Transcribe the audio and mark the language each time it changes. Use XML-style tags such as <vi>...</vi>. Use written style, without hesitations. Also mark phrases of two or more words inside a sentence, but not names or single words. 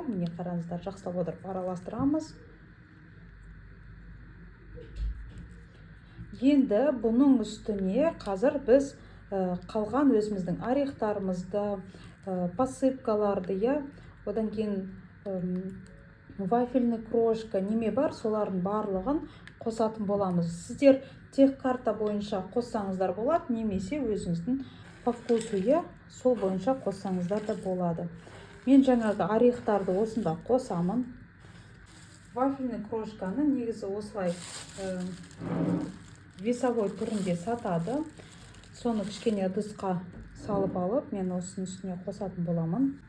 <kk>Міне қараңыздар, жақсылап отырып араластырамыз. Енді бұның үстіне қазір біз қалған өзіміздің орехтарымызды, посыпкаларды, я. Одан кейін</kk> <ru>вафельный крошка</ru> <kk>неме бар, солардың барлығын қосатын боламыз. Сіздер тек карта бойынша қоссаңыздар болады, немесе өзіңіздің</kk> <ru>по вкусу,</ru> <kk>я, сол бойынша қоссаңыздар да болады. Мен жаңағы орехтарды осында қосамын.</kk> <ru>Вафельный крошканы</ru> <kk>негізі осылай весовой түрінде сатады. Соны кішкене ыдысқа салып алып, мен осының үстіне қосатын боламын.</kk>